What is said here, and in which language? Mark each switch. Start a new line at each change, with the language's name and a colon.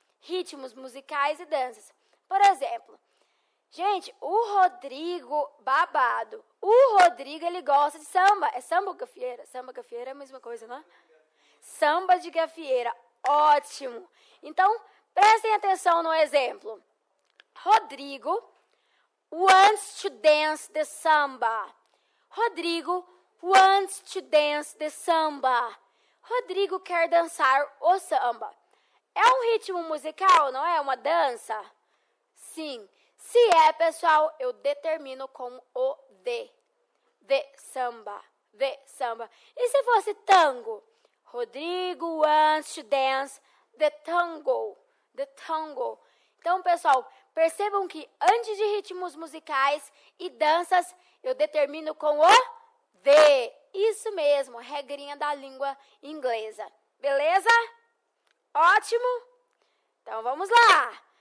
Portuguese: Ritmos musicais e danças. Por exemplo, gente, o Rodrigo babado. O Rodrigo, ele gosta de samba. É samba ou gafieira? Samba, gafieira é a mesma coisa, não é? Samba de gafieira. Ótimo. Então, prestem atenção no exemplo.
English: Rodrigo wants to dance the samba. Rodrigo wants to dance the samba.
Portuguese: Rodrigo quer dançar o samba. É um ritmo musical, não é? Uma dança? Sim. Se é, pessoal, eu determino com o de. De samba. De samba. E se fosse tango?
English: Rodrigo wants to dance the tango. The tango.
Portuguese: Então, pessoal, percebam que antes de ritmos musicais e danças, eu determino com o de. Isso mesmo, regrinha da língua inglesa. Beleza? Ótimo? Então, vamos lá.